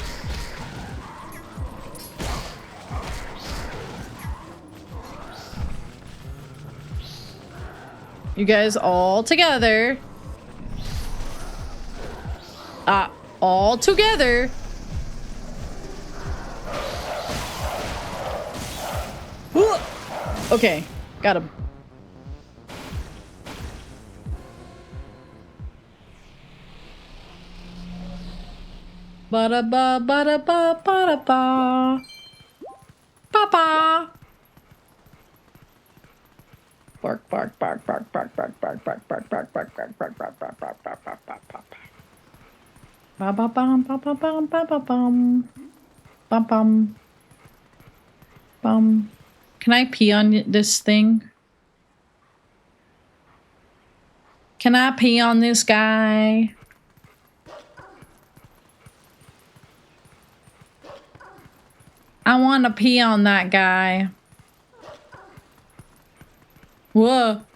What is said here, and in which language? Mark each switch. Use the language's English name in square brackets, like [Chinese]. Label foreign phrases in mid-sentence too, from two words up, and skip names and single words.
[English] You guys all together. All together. Okay, got him. Ba da ba ba da ba ba da ba. Papa. Bark bark bark bark bark bark bark bark bark bark bark bark bark bark bark bark bark bark bark bark. Ba ba bum ba ba bum ba ba bum. Bum bum. Bum. Can I pee on this thing? Can I pee on this guy? I want to pee on that guy. Whoa.